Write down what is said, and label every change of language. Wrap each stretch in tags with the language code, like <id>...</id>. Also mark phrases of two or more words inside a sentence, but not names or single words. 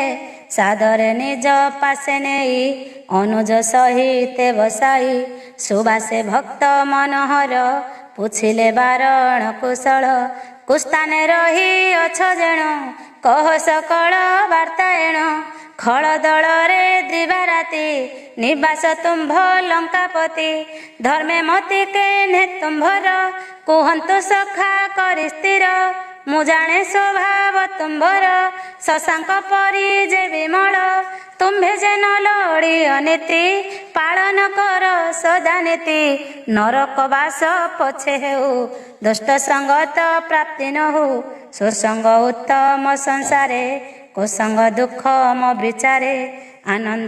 <or>ସାଦରେ ନିଜ ପାଶେ ନେଇ ଅନୁଜ ସହିତେ ବସାଇ ସୁବାସେ ଭକ୍ତ ମନୋହର ପୁଛିଲେ ବାରଣ କୁଶଳ କୁସ୍ତାନେ ରହି ଅଛ ଯେଣୁ କହ ସକଳ ବାର୍ତ୍ତା ଏଣୁ ଖଳ ଦଳରେ ଦିବାରାତି ନିବାସ ତୁମ୍ଭ ଲଙ୍କାପତି ଧର୍ମେ ମତି କେ ତୁମ୍ଭର କୁହନ୍ତୁ ସଖା କରି ସ୍ଥିର ମୁ ଜାଣେ ସ୍ୱଭାବ ତୁମ୍ଭର ଶଶାଙ୍କ ପରି ଯେ ବିମଳ ତୁମ୍ଭେ ଯେ ନ ଲୋଡ଼ି ଅନୀତି ପାଳନ କର ସଦା ନୀତି ନରକ ବାସ ପଛେ ହେଉ ଦୁଷ୍ଟ ସଙ୍ଗତ ପ୍ରାପ୍ତି ନ ହଉ ସୁସଙ୍ଗ ଉତ୍ତମ ସଂସାରେ କୁସଙ୍ଗ ଦୁଃଖ ମୋ ବିଚାରେ ଆନନ୍ଦେ</or>